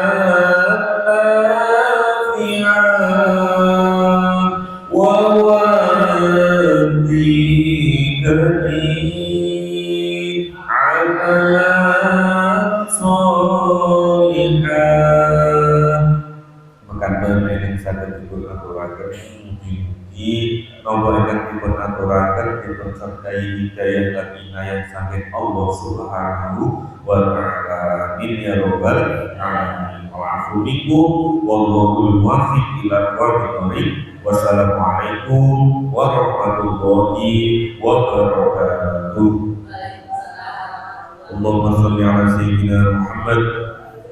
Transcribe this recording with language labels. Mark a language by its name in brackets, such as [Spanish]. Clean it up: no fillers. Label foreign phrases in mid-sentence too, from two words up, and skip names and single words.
[Arabic] نافعا ووفقني عملا صالحا [Javanese] mekaten ing saged dipun aturaken mugi-mugi nomor ingkang dipun aturaken dipun sertai hidayah lan inayah saking Allah [Arabic] سبحانه وتعالى. آمين يا رب العالمين. العفو منكم والله الموفق إلى أقوم الطريق. والسلام عليكم ورحمة الله وبركاته. اللهم صل على سيدنا محمد